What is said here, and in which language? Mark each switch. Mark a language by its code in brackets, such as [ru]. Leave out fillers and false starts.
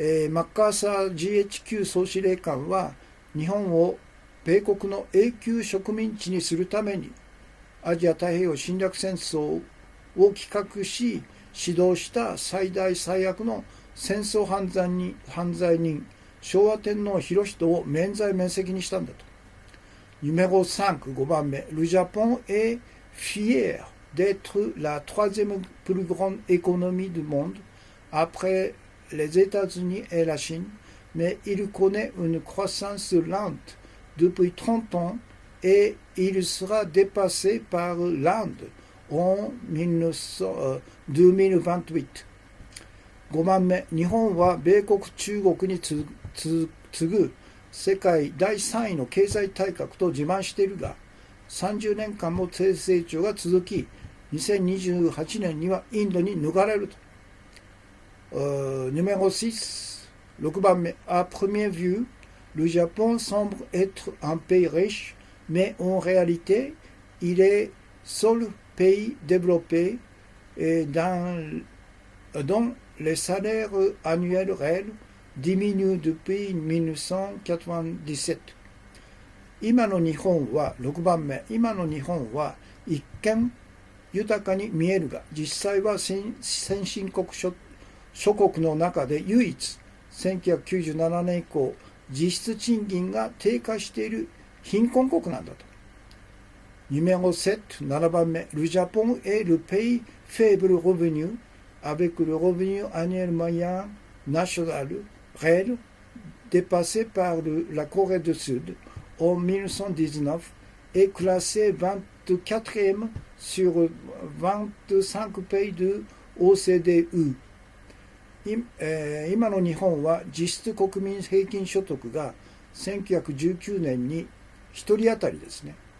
[ja] マッカーサー GHQ 総司令官は日本を米国の永久植民地にするためにアジア太平洋侵略戦争を企画し指導した最大最悪の戦争犯罪人昭和天皇裕仁を免罪免責にしたんだと。 [fr] numéro 5, [ja] 5番目、 [fr] Le Japon est fier d'être la troisième plus grande économie du monde après les États-Unis et la Chine, mais il connaît une croissance lente depuis 30 ans et il sera dépassé par l'Inde en 2028。 [ja] 5番目、日本は米国、中国に次ぐ世界第3位の経済大国と自慢しているが、30年間も低成長が続き、2028年にはインドに抜かれると。 [fr] numéro 6, [ja] 6番目、 [fr] à première vue, le Japon semble être un pays riche, mais en réalité, il est seul pays développé dont les salaires annuels réels diminuent depuis 1997。 [ja] 今の日本は、6番目、今の日本は一見豊かに見えるが、実際は先進国諸国の中で唯一1997年以降実質賃金が低下している貧困国なんだと。 [fr] numéro 7, [ja] 7番目、 [fr] Le Japon est le pays faible revenu avec le revenu annuel moyen national réel dépassé par la Corée du Sud en 1919 et classé 24e sur 25 pays de OCDE。 [ja] 今の日本は実質国民平均所得が1919年に1人当たりですね。